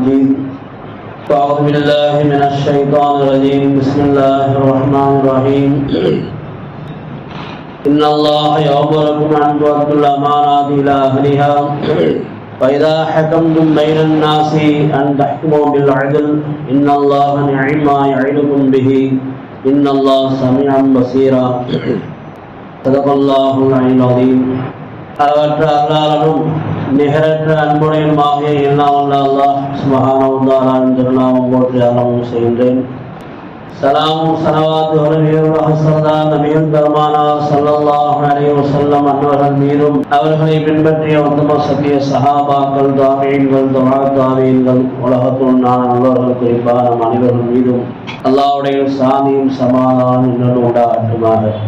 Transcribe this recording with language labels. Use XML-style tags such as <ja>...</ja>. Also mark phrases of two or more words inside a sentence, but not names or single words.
<ar>أعوذ بالله من الشيطان الرجيم بسم الله الرحمن الرحيم إن الله يأمركم أن تؤدوا الأمانات إلى أهلها وإذا حكمتم بين الناس أن تحكموا بالعدل إن الله نعم ما يعظكم به إن الله سميع بصير صدق الله العلي العظيم.</ar> <ta>அளவற்ற அல்லாஹ்வும் நிகரற்ற அன்புடையனுமாகிய எல்லாம் வல்ல அல்லாஹ்</ta> <ar>سبحانه وتعالى</ar> <ta>திருநாமம் போற்றி ஆரம்பம் செய்கின்றேன். சலாமும் ஸலவாத்தும் நபிகள் பெருமானார்</ta> <ar>صلى الله عليه وسلم</ar> <ta>அன்னவர்கள் மீதும் அவர்களை பின்பற்றிய உத்தம சத்திய சஹாபாக்கள், தாபீன்கள், தஆபீன்கள், உலகத்துள் நல்லவர்கள் குறிப்பாக நம் அனைவர்கள் மீதும் அல்லாஹ்வுடைய சாந்தியும் சமாதானம் இன்னும் உண்டாகட்டுமாக.</ta>